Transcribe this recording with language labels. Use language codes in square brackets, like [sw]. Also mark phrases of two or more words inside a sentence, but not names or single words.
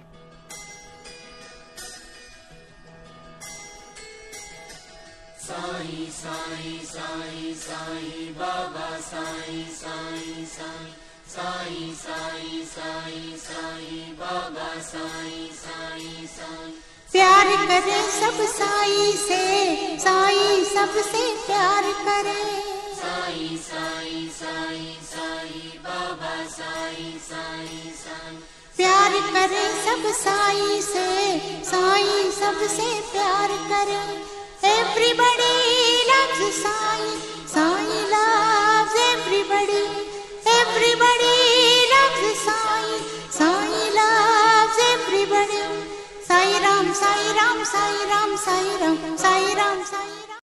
[hi] साई साई साई साई बाबा साई साई साई साई साई साई साई बाबा साई साई साई. प्यार करे सब साई से, साई सबसे प्यार करे. साई साई साई साई बाबा साई साई साई. प्यार करे सब साई से, साई सबसे प्यार करे. [en] Everybody loves साई, साई loves everybody. Everybody loves साई, साई loves everybody. [hi] साई राम साई राम साई राम साई राम साई राम साई.